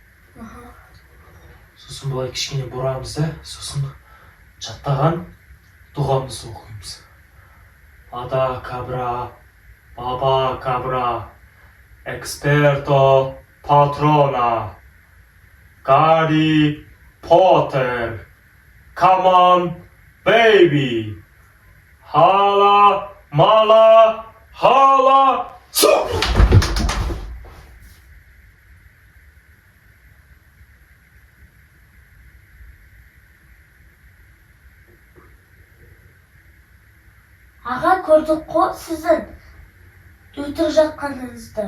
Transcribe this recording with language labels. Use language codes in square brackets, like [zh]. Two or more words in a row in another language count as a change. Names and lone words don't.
[kk] Сосын бұлай кішкене бұрамыз да, сосын жаттаған дұғамызды оқимыз. Ада кабра, баба кабра, эксперто патрона, Гарри Поттер, [en] come on, baby, hala, mala, hala, so! [kk] Аға, көрдік қой сіздің өтірік жатқаныңызды.